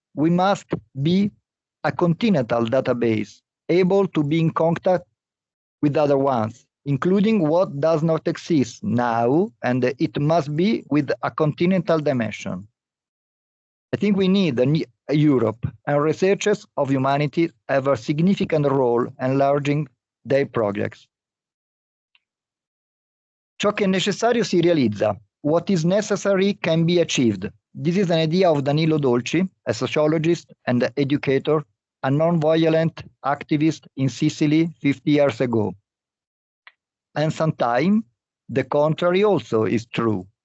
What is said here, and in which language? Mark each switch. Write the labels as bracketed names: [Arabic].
[English] We must be a continental database, able to be in contact with other ones, including what does not exist now, and it must be with a continental dimension. I think we need a Europe, and researchers of humanity have a significant role enlarging their projects. [Italian] Ciò che è necessario si realizza. [English] What is necessary can be achieved. This is an idea of Danilo Dolci, a sociologist and educator, a non-violent activist in Sicily 50 years ago. And sometimes the contrary also is true.